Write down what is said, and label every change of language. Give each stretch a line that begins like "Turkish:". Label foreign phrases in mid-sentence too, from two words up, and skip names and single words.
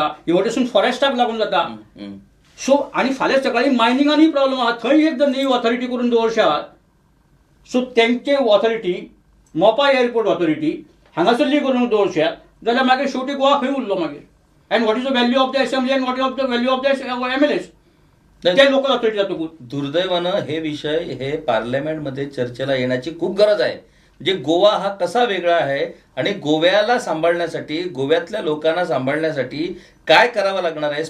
Konkani: हे वटेसून फॉरेस्टाक लागून जाता. सो आनी फाल्यां सकाळीं मायनिंगानूय प्रॉब्लेम आहा. थंय एक जर नवी ऑथॉरिटी करून दवरशात सो तेंचे ऑथॉरिटी मोपा एअरपोर्ट ऑथॉरिटी हांगासरली करून दवरशात जाल्यार मागीर शेवटी गोवा खंय उरलो मागीर.
English: and what is the value of the assembly and what is the value of the MLAs.
Konkani: ते लोकल ऑथॉरिटी जातकूच
Marathi: दुर्दैवानं हे विषय हे पार्लमेंटमध्ये चर्चेला येण्याची खूप गरज आहे. म्हणजे गोवा हा कसा वेगळा आहे आणि गोव्याला सांभाळण्यासाठी गोव्यातल्या लोकांना सांभाळण्यासाठी काय करावं लागणार आहे.